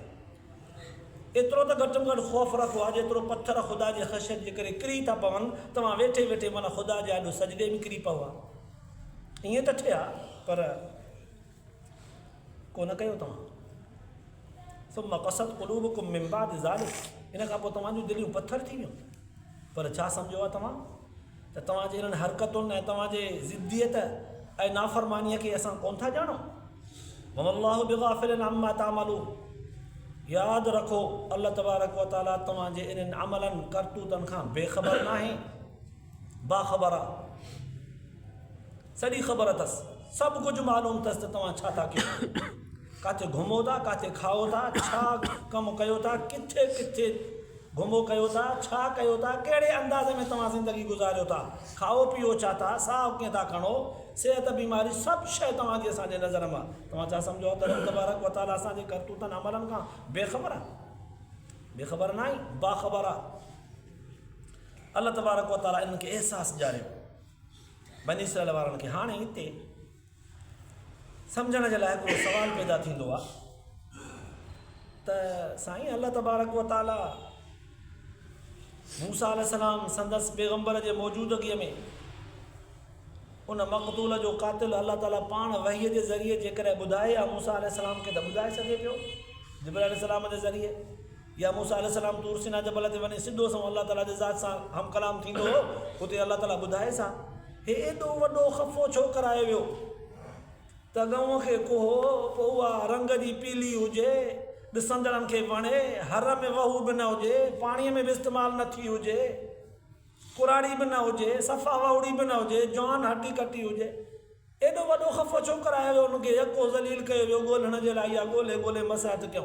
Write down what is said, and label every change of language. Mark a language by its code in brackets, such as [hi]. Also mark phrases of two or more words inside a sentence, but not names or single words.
[sd] एतिरो त घटि में घटि ख़ौफ़ रखो आहे जेतिरो पत्थर ख़ुदा जे ख़शियत जे करे किरी था पवनि, तव्हां वेठे वेठे माना ख़ुदा जे आॾो सजदे में किरी पओ आहे। ईअं त थिया, पर कोन कयो तव्हां। [ar] ثم قست قلوبكم من بعد ذلك, [sd] इन खां पोइ तव्हांजूं दिलियूं पत्थर थी वियूं। पर छा सम्झो आहे तव्हां त तव्हांजे इन्हनि हरकतुनि ऐं तव्हांजे ज़िद्दियत ऐं नाफ़रमानीअ खे असां कोन था ॼाणो। [ar] والله بغافل عما تعملون, [sd] यादि रखो अल्लाह तबारक व तआला तव्हांजे इन्हनि अमलनि करतूतनि खां बेख़बर न आहे, बाख़बर आहे, सॼी ख़बर अथसि, सभु कुझु मालूम अथसि त तव्हां छा था कयो, किथे घुमो था, किथे खाओ था, छा कमु कयो था, किथे किथे घुमो कयो था, छा कयो था, कहिड़े अंदाज़ में तव्हां ज़िंदगी गुज़ारियो था, खाओ पीओ छा था, साहु कीअं था खणो, सिहत बीमारी सभु शइ तव्हांजी असांजे नज़र में। तव्हां छा सम्झो त रब तबारक व तआला असांजे करतूतनि अमलनि खां बेख़बर आहे? बेख़बर न आहे, बाख़बर आहे। अल्लाह तबारक व तआला इन्हनि खे अहसासु ॾियारियो बनी इसराईल वारनि खे। हाणे हिते सम्झण जे लाइ हिकिड़ो सुवालु पैदा थींदो आहे त साईं अल्लाह तबारक व तआला मूसा अलैहिस्सलाम संदसि पैगंबर जे मौजूदगीअ में उन मक़तूल जो क़ातिल अल्लाह ताला पाण वहीअ जे ज़रिए जेकॾहिं ॿुधाए या मूसा अलैहिस्सलाम खे त ॿुधाए सघे पियो जिब्राइल अलैहिस्सलाम जे ज़रिए, या मूसा अलैहिस्सलाम तूर सीना जबल ते वञी सिधो सो अल्लाह ताला जे ज़ात सां हम कलाम थींदो हो, हुते अल्लाह ताला ॿुधाए सां हे एॾो वॾो ख़फ़ो छो करायो वियो त गऊं खे कोहो, पोइ उहा रंग जी पीली हुजे, ॾिसंदड़नि खे वणे, हर में वहू बि न हुजे, पाणीअ में बि इस्तेमालु न थी हुजे, कुराड़ी बि न हुजे, सफ़ा वाउड़ी बि न हुजे, जवान हटी कटी हुजे, एॾो वॾो ख़फ़ो छो करायो वियो, हुनखे यको ज़लील कयो वियो ॻोल्हण जे लाइ, या ॻोल्हे ॻोल्हे मसहत कयूं।